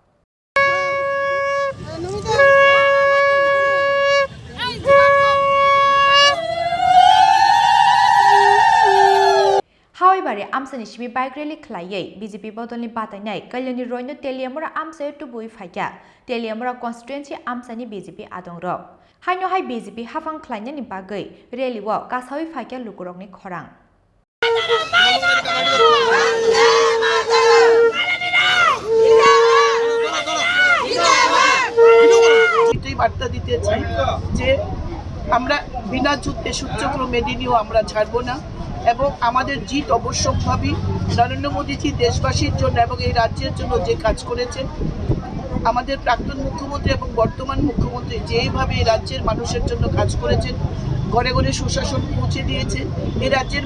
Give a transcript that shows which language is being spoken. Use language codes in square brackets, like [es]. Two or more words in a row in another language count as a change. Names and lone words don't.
[trp] However, Amchaini Shibi [en] bike rally [trp] Khlaiye, BJP Bodolni Batainai, Kalyani Royno Telemra Amsayo to Bui Faika, Telemra constituency Amchaini BJP Adongrok. Haino hai BJP Hafang Khlaijani bagwi, [en] rally walk, [trp] Kasawi Faika Lukurokni Khorang. [bn] বার্তা দিতে চাই যে আমরা বিনা যুদ্ধে সূর্যগ্র মেনে নিয়েও আমরা ছাড়বো না এবং আমাদের জিত অবশ্যভাবে নরেন্দ্র মোদীজি দেশবাসীর জন্য এবং এই রাজ্যের জন্য যে কাজ করেছেন আমাদের প্রাক্তন মুখ্যমন্ত্রী এবং বর্তমান মুখ্যমন্ত্রী যেইভাবে এই রাজ্যের মানুষের জন্য কাজ করেছেন ঘরে ঘরে সুশাসন পৌঁছে দিয়েছে এই রাজ্যের